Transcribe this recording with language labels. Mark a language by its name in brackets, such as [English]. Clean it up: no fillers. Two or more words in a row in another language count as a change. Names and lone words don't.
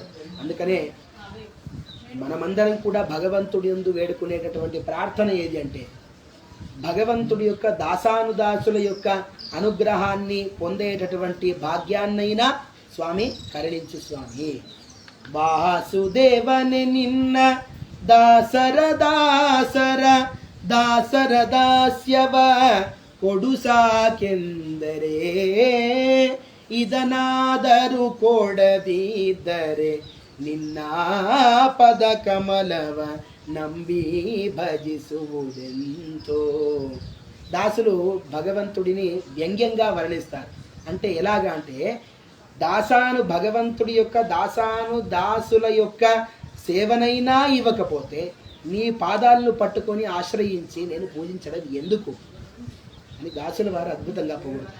[Telugu] అందుకనే మనమందరం కూడా భగవంతుడి యందు వేడుకునేటటువంటి ప్రార్థన ఏది అంటే భగవంతుడి యొక్క దాసానుదాసుల యొక్క అనుగ్రహాన్ని పొందేటటువంటి భాగ్యాన్నైనా స్వామి కరుణించు స్వామి. [Kannada] ವಾಸುದೇವನಿ ನಿನ್ನ ದಾಸರ ದಾಸ್ಯವ ಕೊಡು ಸಾಕೆಂದರೆ ಇದನಾದರೂ ಕೊಡದಿದ್ದರೆ ನಿನ್ನ ಪದ ಕಮಲವ ನಂಬಿ భజిಸುವುದెంతో. [Telugu] దాసులు భగవంతుడిని వ్యంగ్యంగా వర్ణిస్తారు. అంటే ఎలాగా అంటే భగవంతుడి యొక్క దాసుల యొక్క సేవనైనా ఇవ్వకపోతే నీ పాదాలను పట్టుకొని ఆశ్రయించి నేను పూజించడం ఎందుకు అని దాసుల వారు అద్భుతంగా పొగుడుతారు.